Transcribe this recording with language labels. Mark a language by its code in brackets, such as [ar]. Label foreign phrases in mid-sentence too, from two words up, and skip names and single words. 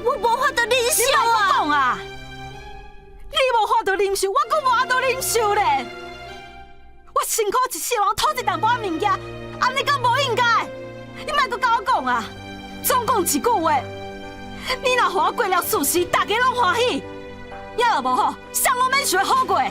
[nan] 我无法度忍受啊！你莫讲啊！你无法度忍受，我阁无法度忍受咧！我辛苦一世人讨一淡薄仔物件，安尼敢无应该？你莫阁甲我讲啊！总讲一句话，你若互我过了舒适，大家拢欢喜，也若无好，谁拢免想好过。